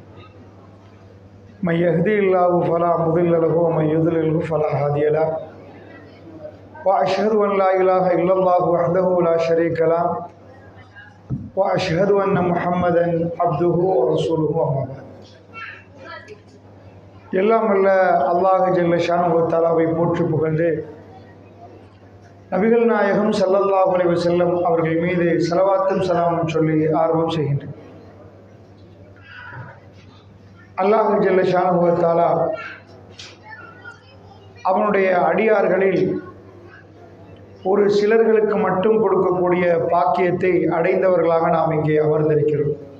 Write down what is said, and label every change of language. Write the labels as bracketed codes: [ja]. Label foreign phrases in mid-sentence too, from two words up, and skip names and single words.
[ar] من يهدي الله فلا مضل له ومن يضلل فلا هادي له وأشهد أن لا إله إلا الله وحده لا شريك له وأشهد أن محمدا عبده ورسوله أما بعد. [ta] எல்லாம் அல்ல [ar] الله جل شأنه و تعالى [ta] போற்றி புகழ்ந்து நபிகள் நாயகம் [ar] صلى الله عليه وسلم [ta] அவர்கள் மீது ஸலவாத்தும் ஸலாமும் சொல்லி ஆர்வம் செய்கின்றேன். [ar] الله جل شأنه و تعالى [ta] அவனுடைய அடியார்களில் ஒரு சிலர்களுக்கு மட்டும் கொடுக்கக்கூடிய பாக்கியத்தை அடைந்தவர்களாக நாம் இங்கே அமர்ந்திருக்கிறோம்.